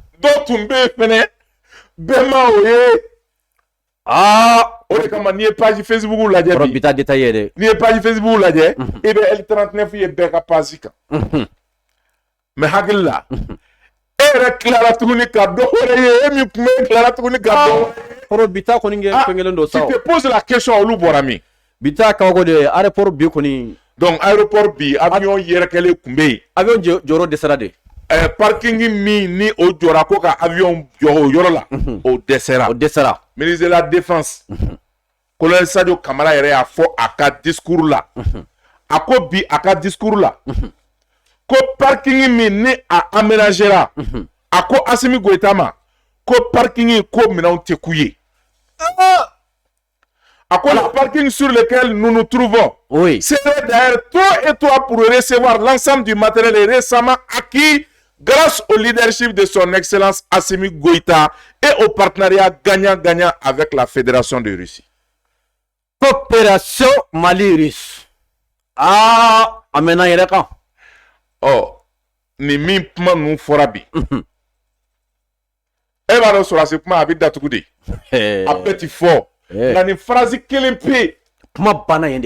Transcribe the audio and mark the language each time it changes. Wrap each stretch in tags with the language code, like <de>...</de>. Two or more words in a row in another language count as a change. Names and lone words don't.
<bm>fɛnɛ bɛɛ ma o ye o de kama n'i ye page Facebook lajɛ bi bi taa détail ye dɛ n'i ye page Facebook lajɛ i bɛ L39 ye bɛɛ ka page kan mais hakili la e yɛrɛ tilara tuguni ka dɔ wɛrɛ ye e min tun bɛ tilara tuguni ka dɔ kɔrɔ bi taa kɔni kɛ fɛn kelen don sa</bm> <fr>tu te poses la question</fr> <bm>olu bɔra min bi taa kabako de aéroport bi kɔni Donc aéroport bi avion yɛrɛkɛlen kun bɛ yen. Avion jɔyɔrɔ dɛsɛra de. Parking min ni o jɔra ko ka avion jɔ o yɔrɔ la. O dɛsɛra. O dɛsɛra.</bm> <fr>Ministre de la défense.</fr> <bm>Colonel Sadio Kamara yɛrɛ y'a fɔ a ka discours la. A ko bi a ka discours la. Ko parking min ni a aménagera. A ko Assimi Goïta ma. Ko parking ko minɛnw tɛ k'u ye.</bm> <fr>À quoi le parking sur lequel nous nous trouvons, oui, serait d'ailleurs trop étroit pour recevoir l'ensemble du matériel récemment acquis grâce au leadership de son Excellence Assimi Goïta et au partenariat gagnant-gagnant avec la Fédération de Russie. Coopération Mali-Russe.</fr> <bm>Ah, amena yereka. Oh, ni min kuma nous fora bi. E b'a dɔn sɔrɔsi kuma a bɛ datugu de. A bɛɛ ti fɔ. Nka nin phrase kelen pe. Kuma banna yen de.</bm>